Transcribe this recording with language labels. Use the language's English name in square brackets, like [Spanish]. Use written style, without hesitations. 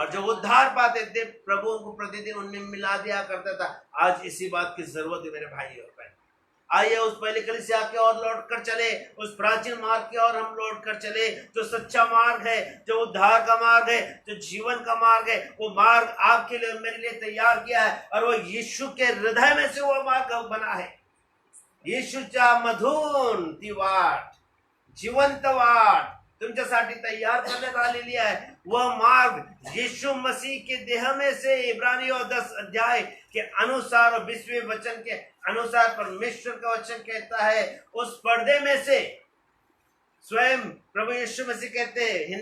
[Hindi] और जो उद्धार पाते थे प्रभु उनको प्रतिदिन उनमें मिला दिया करता था। आज इसी बात की जरूरत है मेरे भाई और बहन। आइए उस पहले कलीसिया की ओर लौट कर चले, उस प्राचीन मार्ग की ओर हम लौट कर चले, जो सच्चा मार्ग है, जो उद्धार का मार्ग है, जो जीवन का मार्ग है। वो मार्ग आपके लिए मेरे लिए तैयार किया है, और वो यीशु के हृदय में से वो मार्ग बना है। [Marathi] येशूच्या मधून ती वाट, जिवंत वाट तुमच्यासाठी तैयार करण्यात आलेली आहे। [Hindi] वह मार्ग यीशु मसीह के देह में से इब्रानियों 10 अध्याय के अनुसार और 20वें वचन के अनुसार परमेश्वर का वचन कहता है, उस पर्दे में से स्वयं प्रभु यीशु मसीह कहते हैं।